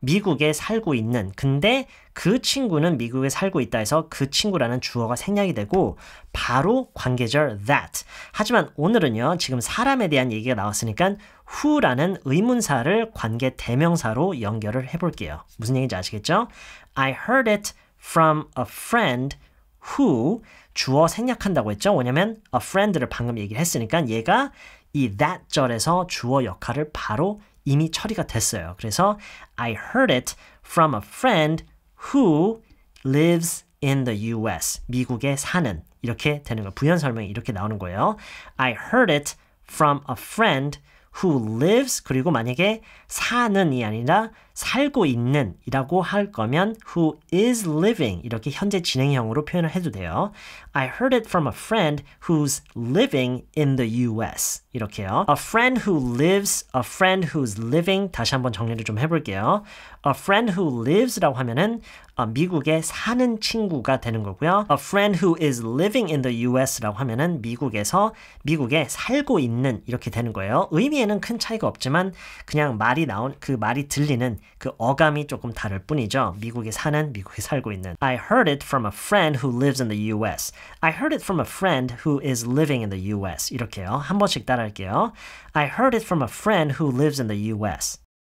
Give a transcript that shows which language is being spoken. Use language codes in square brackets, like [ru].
[ko] 미국에 살고 있는 근데 그 친구는 미국에 살고 있다 해서 그 친구라는 주어가 생략이 되고 바로 관계절 that. 하지만 오늘은요. 지금 사람에 대한 얘기가 나왔으니까 who라는 의문사를 관계 대명사로 연결을 해볼게요. 무슨 얘기인지 아시겠죠? [en] I heard it from a friend who [ko] 주어 생략한다고 했죠. 왜냐면 a friend를 방금 얘기를 했으니까 얘가 이 that 절에서 주어 역할을 바로 이미 처리가 됐어요. 그래서 [en] I heard it from a friend who lives in the US. [ko] 미국에 사는. 이렇게 되는 거예요. 부연 설명이 이렇게 나오는 거예요. [en] I heard it from a friend who lives [ko] 그리고 만약에 사는이 아니라 살고 있는 이라고 할 거면 who is living 이렇게 현재 진행형으로 표현을 해도 돼요. [en] I heard it from a friend who's living in the US 이렇게요. A friend who lives, a friend who's living [ko] 다시 한번 정리를 좀 해볼게요. A friend who lives라고 하면은 미국에 사는 친구가 되는 거고요. [en] A friend who is living in the US라고 [ko] 하면은 미국에 살고 있는 이렇게 되는 거예요. 의미에는 큰 차이가 없지만 그냥 그 말이 들리는 그 어감이 조금 다를 뿐이죠. 미국에 살고 있는. [en] I heard it from a friend who lives in the US. I heard it from a friend who is living in the US. [ko] 이렇게요. 한 번씩 따라할게요. [en] I heard it from a friend who lives in the US.